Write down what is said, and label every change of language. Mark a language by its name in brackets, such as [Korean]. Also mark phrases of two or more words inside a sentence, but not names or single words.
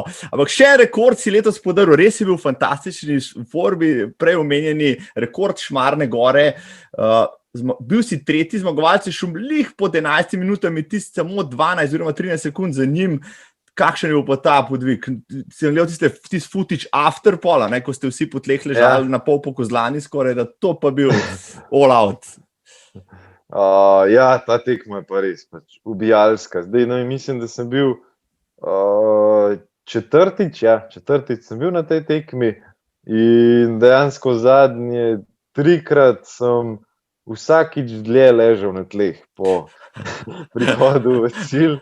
[Slovenian] Ampak še rekord si letos podaril, res je bil fantastični v formi, prej omenjeni rekord Šmarne gore. Bil si tretji zmagovalci, šum lih pod 11 minutami, tisti samo 12 oziroma 13 sekund za njim. Kakšen je bil pa ta podvig? Sem gledal tisti [English] footage after [Slovenian] pola, ko ste vsi po tleh ležali na pol pokozlani skoraj, da to pa bil [English] all out. [Slovenian] Ja, ta tekma je pa res pač ubijalska. Zdaj, mislim, da sem bil četrtič sem bil na tej tekmi in dejansko zadnje 3-krat sem vsakič dlje ležal na tleh po prihodu v cilj.